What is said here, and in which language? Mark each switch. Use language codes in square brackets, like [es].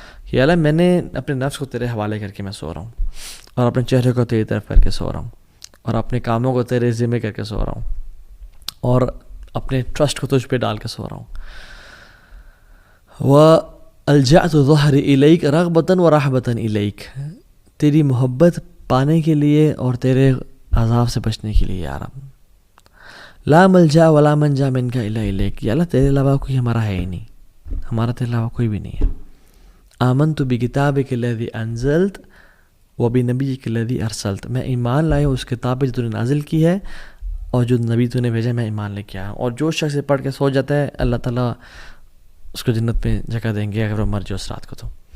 [ur] کہ اللہ میں نے اپنے نفس کو تیرے حوالے کر کے میں سو رہا ہوں, اور اپنے چہرے کو تیری طرف کر کے سو رہا ہوں, اور اپنے کاموں کو تیرے ذمہ کر کے سو رہا ہوں, اور اپنے ٹرسٹ کو تجھ پہ ڈال کے سو رہا ہوں. [ar] وَأَلْجَأْتُ ظَهْرِ إِلَيْكَ رَغْبَةً وَرَحْبَةً إِلَيْكَ, [ur] تیری محبت پانے کے لیے اور تیرے عذاب سے بچنے کے لیے. [ar] یا رب لا ملجا ولا منجا منک الا الیک. [ur] یا اللہ تیرے علاوہ کوئی ہمارا ہے ہی نہیں, ہمارا تیرے علاوہ کوئی بھی نہیں ہے. [ar] آمنت بکتابک الذی انزلت وبنبیک الذی ارسلت, [ur] میں ایمان لایا اس کتاب پہ جو تو نے نازل کی ہے اور جو نبی تو نے بھیجا میں ایمان لے کے آیا. اور جو شخص پڑھ کے سو جاتا ہے اللہ تعالیٰ اس کو جنت میں جگہ دیں گے اگر وہ مر جائے اس رات کو.